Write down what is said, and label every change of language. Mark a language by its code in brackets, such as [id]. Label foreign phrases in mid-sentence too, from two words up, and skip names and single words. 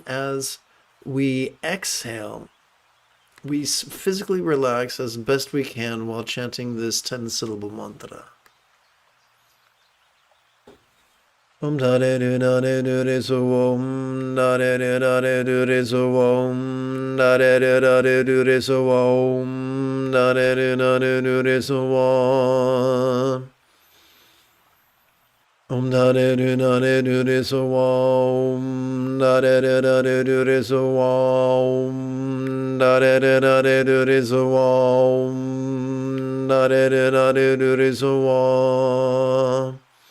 [en] As we exhale, we physically relax as best we can while chanting this 10-syllable mantra. Om da de do da de do de so om da de da de do de so om da de da de do de so om da de da de do de so om. Om da de do da de do de so om da de da de do de so om da de da de do de so om da de da de do de so om.